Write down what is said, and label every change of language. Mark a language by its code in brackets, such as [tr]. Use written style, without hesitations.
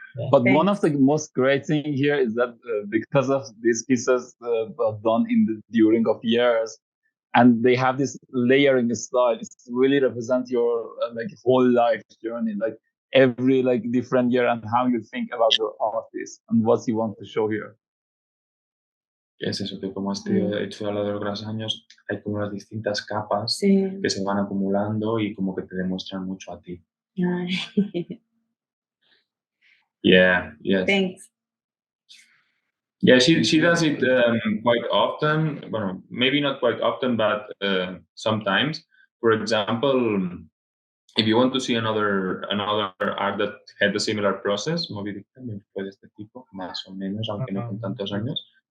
[en] But one of the most great thing here is that because of these pieces done in the during of years, and they have this layering style. It really represents your like whole life journey, like every like different year and how you think about your artist and what you want to show here. [es] Es eso, que como has hecho a lo largo de los años, hay como las distintas capas que se van acumulando y como que te demuestran mucho a ti. [en] Yeah, yes. Thanks. Yeah, she does it quite often. Well, maybe not quite often, but sometimes. For example, if you want to see another art that had a similar process, Moby-Dick [es] también fue de este tipo, más o menos, aunque no con tantos años.